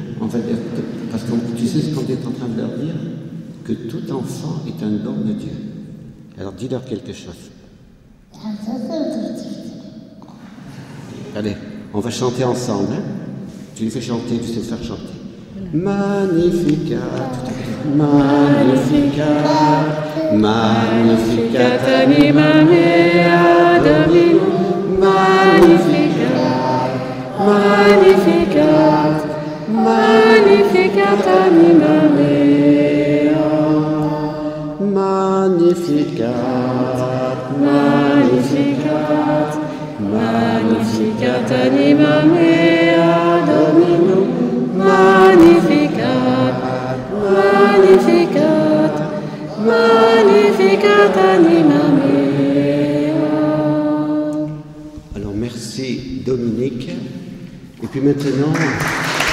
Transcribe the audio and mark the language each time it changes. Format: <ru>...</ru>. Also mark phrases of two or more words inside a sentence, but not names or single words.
<fr>On va dire parce que tu sais ce qu'on est en train de leur dire, que tout enfant est un don de Dieu. Alors dis-leur quelque chose. Allez, on va chanter ensemble. Hein? Tu les fais chanter, tu sais faire chanter.</fr> <la>Magnificat, Magnificat, Magnificat anima mea Dominum, Magnificat, Magnificat, Magnificat anima mea, Magnificat, Magnificat, Magnificat anima mea Dominum, Magnificat, Magnificat, Magnificat anima mea.</la> <fr>Alors merci Dominique. Et puis maintenant...</fr>